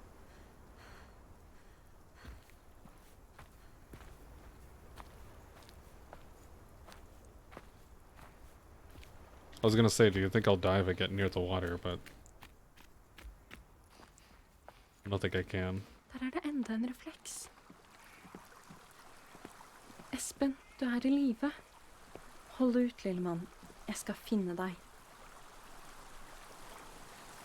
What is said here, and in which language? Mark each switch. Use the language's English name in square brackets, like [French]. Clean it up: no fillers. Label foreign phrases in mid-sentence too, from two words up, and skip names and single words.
[English] I was gonna say, do you think I'll die if I get near the water, but I don't think I can. [Norwegian] Der det enda en refleks. Espen, du i live. Hold ut, lille mann. Jeg skal finne deg.